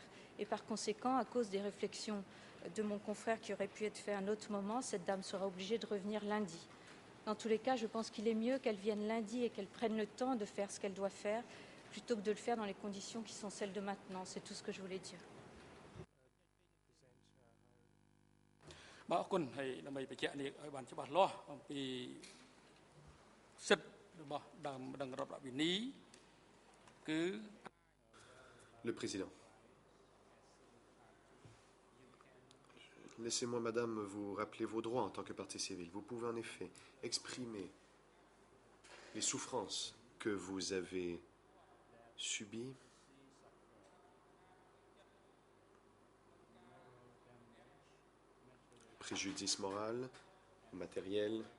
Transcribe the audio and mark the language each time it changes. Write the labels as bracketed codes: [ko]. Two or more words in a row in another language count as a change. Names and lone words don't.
[fr] Et par conséquent, à cause des réflexions de mon confrère qui auraient pu être faites à un autre moment, cette dame sera obligée de revenir lundi. Dans tous les cas, je pense qu'il est mieux qu'elle vienne lundi et qu'elle prenne le temps de faire ce qu'elle doit faire, plutôt que de le faire dans les conditions qui sont celles de maintenant. C'est tout ce que je voulais dire. [km] បាទអរគុណហើយដើម្បីបញ្ជាក់នេះឲ្យបានច្បាស់លាស់អំពីសិទ្ធិរបស់ដើមម្ដងរដ្ឋវិនីគឺ [fr] Le Président. Laissez-moi, Madame, vous rappeler vos droits en tant que partie civile. Vous pouvez en effet exprimer les souffrances que vous avez subies, préjudice moral, matériel,